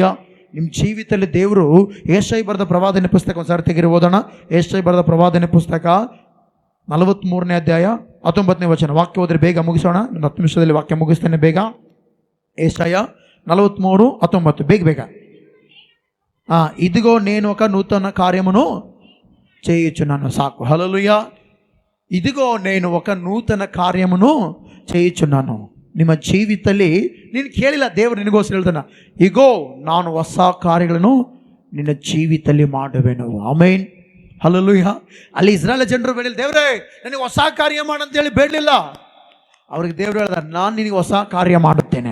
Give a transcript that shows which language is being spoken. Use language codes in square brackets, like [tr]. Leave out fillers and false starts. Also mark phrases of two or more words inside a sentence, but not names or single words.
[kn] ನಿಮ್ಮ ಜೀವಿತದಲ್ಲಿ ದೇವರು ಯೆಶಾಯ ಬರೆದ ಪ್ರವಾದನೆ ಪುಸ್ತಕ ಒಂದ್ಸಾರಿ ತೆಗೆದು ಓದೋಣ. ಯೆಶಾಯ ಬರೆದ ಪ್ರವಾದನೆ ಪುಸ್ತಕ 43ನೇ ಅಧ್ಯಾಯ 19ನೇ ವಚನ. ವಾಕ್ಯ ಹೋದ್ರೆ ಬೇಗ ಮುಗಿಸೋಣ. 10 ನಿಮಿಷದಲ್ಲಿ ವಾಕ್ಯ ಮುಗಿಸ್ತೇನೆ ಬೇಗ. ಯೆಶಾಯ 43:19 ಬೇಗ ಬೇಗ. [te] ಇದಿಗೋ నేను ఒక నూతన కార్యమును చేయుచున్నాను. సాకు. హల్లెలూయా. ఇదిగో నేను ఒక నూతన కార్యమును చేయుచున్నాను. [kn] ನಿಮ್ಮ ಜೀವಿತದಲ್ಲಿ ನೀನು ಕೇಳಿಲ್ಲ, ದೇವರು ನಿನಗೋಸ್ಕರ ಹೇಳ್ತಾನ, ಇಗೋ ನಾನು ಹೊಸ ಕಾರ್ಯಗಳನ್ನು ನಿನ್ನ ಜೀವಿತದಲ್ಲಿ ಮಾಡುವೆನು. ಆಮೇನ್. ಹಲ್ಲೆಲೂಯ. ಅಲ್ಲಿ ಇಸ್ರಾಯೇಲ್ ಜನರು ಬೇಡಿಲ್ಲ, ದೇವರೇ ನನಗೆ ಹೊಸ ಕಾರ್ಯ ಮಾಡಂತೇಳಿ ಬೇಡಲಿಲ್ಲ. ಅವ್ರಿಗೆ ದೇವರು ಹೇಳ್ದ, ನಾನು ನಿನಗೆ ಹೊಸ ಕಾರ್ಯ ಮಾಡುತ್ತೇನೆ.